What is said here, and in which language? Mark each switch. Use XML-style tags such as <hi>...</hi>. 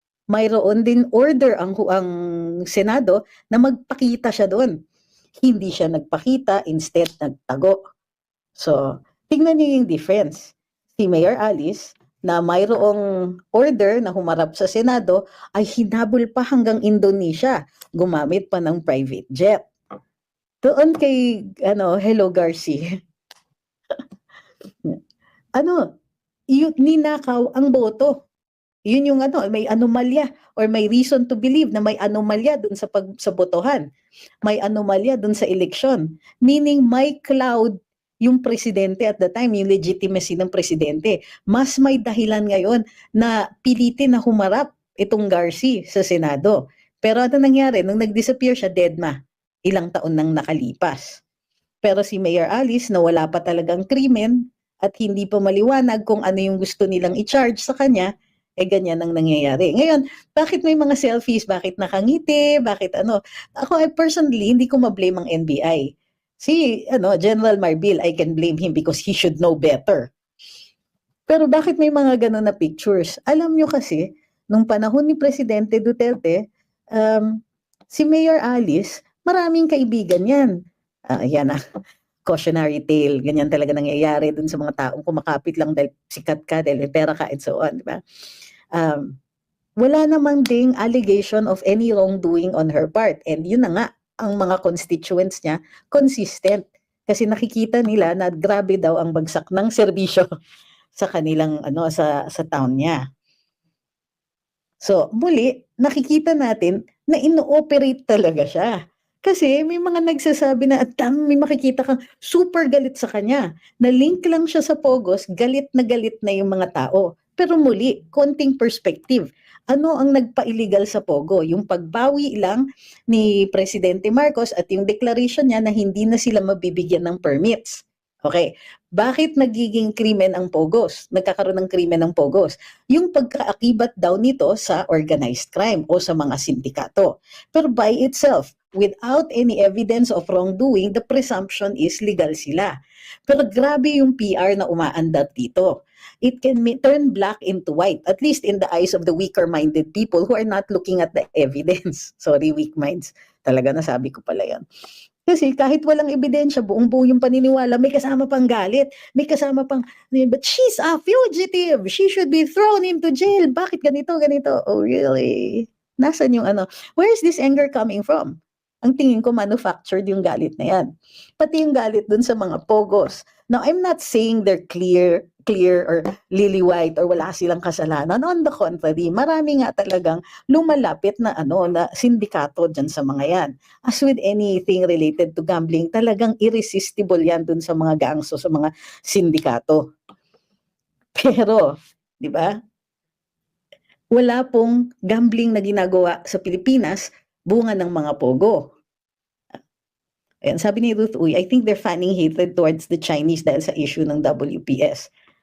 <tl>Mayroon din order ang Senado na magpakita siya doon. Hindi siya nagpakita, instead nagtago. So, tingnan niyo yung difference. Si Mayor Alice, na mayroong order na humarap sa Senado, ay hinabol pa hanggang Indonesia. Gumamit pa ng private jet. Doon kay Hello Garci, ninakaw ang boto. Yun yung may anomalya or may</tl> <en>reason to believe</en> <tl>na may anomalya dun sa botohan. May anomalya dun sa eleksyon. Meaning may cloud yung presidente</tl> <en>at the time,</en> <tl>yung legitimacy ng presidente. Mas may dahilan ngayon na pilitin na humarap itong Garci sa Senado. Pero ano nangyari? Nung nag-disappear siya, deadma. Ilang taon nang nakalipas. Pero si Mayor Alice na wala pa talagang krimen at hindi pa maliwanag kung ano yung gusto nilang i-charge sa kanya, ganyan ang nangyayari. Ngayon, bakit may mga selfies? Bakit nakangiti? Bakit ano? Ako, personally, hindi ko ma-blame ang NBI.</tl> <en>Si General Marbil, I can blame him because he should know better.</en> <tl>Pero bakit may mga ganun na pictures? Alam nyo kasi, nung panahon ni Presidente Duterte, si Mayor Alice, maraming kaibigan yan. Yan cautionary tale, ganyan talaga nangyayari dun sa mga taong kumakapit lang dahil sikat ka, dahil may pera ka,</tl> <en>and so on,</en> <tl>di ba? Wala namang ding</tl> <en>allegation of any wrongdoing on her part.</en> <tl>And yun na nga, ang mga constituents niya, consistent. Kasi nakikita nila na grabe daw ang bagsak ng serbisyo sa kanilang, sa town niya. So, muli, nakikita natin na ino-operate talaga siya. Kasi may mga nagsasabi na may makikita kang super galit sa kanya. Na-link lang siya sa Pogos, galit na yung mga tao. Pero muli, konting perspective. Ano ang nagpa-illegal sa Pogo? Yung pagbawi lang ni Presidente Marcos at yung declaration niya na hindi na sila mabibigyan ng permits. Okay, bakit nagiging krimen ang Pogos? Nagkakaroon ng krimen ang Pogos? Yung pagkaakibat daw nito sa organized crime o sa mga sindikato.</tl> <en>Pero by itself, without any evidence of wrongdoing, the presumption is legal sila.</en> <tl>Pero grabe yung PR na umaandar dito.</tl> <en>It can turn black into white, at least in the eyes of the weaker-minded people who are not looking at the evidence.</en> <tl>Sorry, weak minds. Talaga nasabi ko pala yan. Kasi kahit walang ebidensya, buong-buo yung paniniwala, may kasama pang galit, may kasama pang,</tl> <en>but she's a fugitive, she should be thrown into jail.</en> <tl>Bakit ganito?</tl> <en>Oh, really?</en> <tl>Nasaan yung</tl> <en>where is this anger coming from?</en> <tl>Ang tingin ko, manufactured yung galit na yan. Pati yung galit dun sa mga Pogos.</tl> <en>Now, I'm not saying they're clear or lily white or</en> <tl>wala silang kasalanan.</tl> <en>On the contrary,</en> <tl>marami nga talagang lumalapit na na sindikato dyan sa mga yan.</tl> <en>As with anything related to gambling,</en> <tl>talagang irresistible yan dun sa mga gangso, sa mga sindikato. Pero, di ba? Wala pong gambling na ginagawa sa Pilipinas, bunga ng mga Pogo. Ayan, sabi ni Ruth Uy,</tl> <en>I think they're fanning hatred towards the Chinese</en> <tl>dahil sa issue ng WPS.</tl>